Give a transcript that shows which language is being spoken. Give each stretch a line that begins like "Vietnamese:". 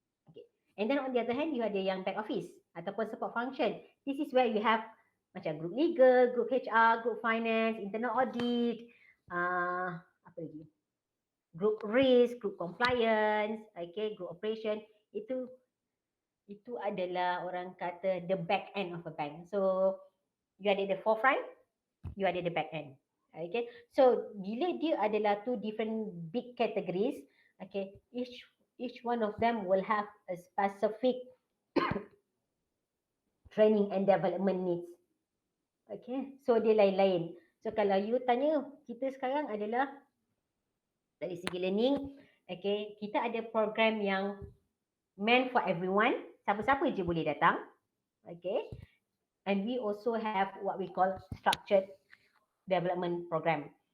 English: Okay, and then on the other hand, you
Malay: ada yang
English: back office
Malay: ataupun
English: support function. This is where you have
Malay: macam
English: group legal, group HR, group finance, internal audit,
Malay: apa lagi?
English: Group risk, group compliance, okay, group operation.
Malay: itu adalah orang kata
English: the back end of a bank. So you
Malay: ada
English: the forefront, you ada the back end. Okay, so
Malay: bila dia adalah
English: two different big categories, okay, each one of them will have a specific training and development needs. Okay, so
Malay: dia lain-lain.
English: So
Malay: kalau you tanya kita sekarang adalah dari segi
English: learning, okay,
Malay: kita ada program yang
English: meant for everyone,
Malay: siapa-siapa je boleh datang,
English: okay, and we also have what we call structured development program.